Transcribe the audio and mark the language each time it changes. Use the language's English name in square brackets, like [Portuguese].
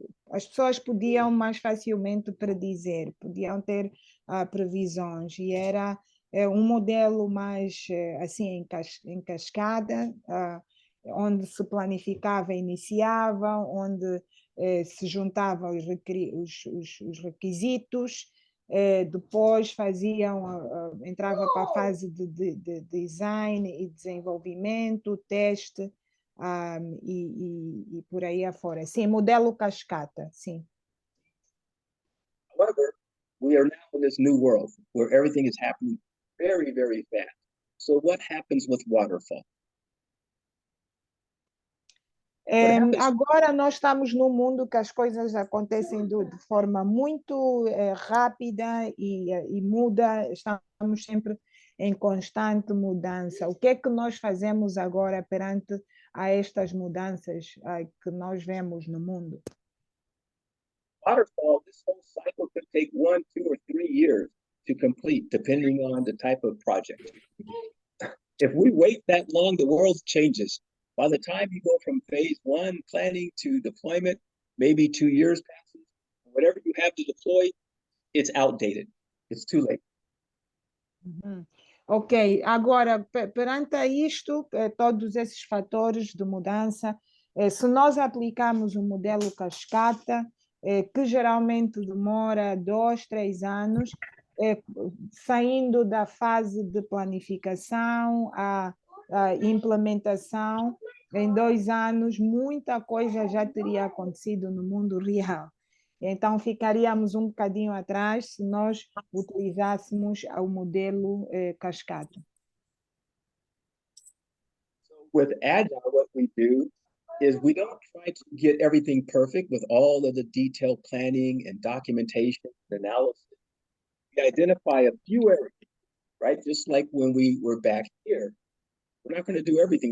[Portuguese] as pessoas podiam mais facilmente predizer, podiam ter previsões, e era um modelo mais assim em cascada, onde se planificava e iniciava, onde se juntavam os requisitos, depois entrava para a fase de design e desenvolvimento, teste, e por aí afora. Sim, modelo cascata, sim. [English] However, we are now in this new world where everything is happening very, very fast. So what happens with waterfall? [Portuguese] Agora nós estamos num mundo que as coisas acontecem de forma muito rápida e muda, estamos sempre em constante mudança. O que é que nós fazemos agora perante a estas mudanças que nós vemos no mundo? [English] Waterfall, this whole cycle could take 1, 2, or 3 years to complete, depending on the type of project. If we wait that long, the world changes. By the time you go from phase 1 planning to deployment, maybe 2 years passes. Whatever you have to deploy, it's outdated. It's too late. Uhum. [Portuguese] Ok, agora, perante a isto, todos esses fatores de mudança, se nós aplicarmos o modelo cascata, que geralmente demora 2, 3 anos, saindo da fase de planificação à implementação, em 2 anos, muita coisa já teria acontecido no mundo real. Então, ficaríamos um bocadinho atrás se nós utilizássemos o modelo cascata. [English] So with Agile, what we do is we don't try to get everything perfect with all of the detailed planning and documentation and analysis. We identify a few areas, right? Just like when we were back here. We're not going to do everything.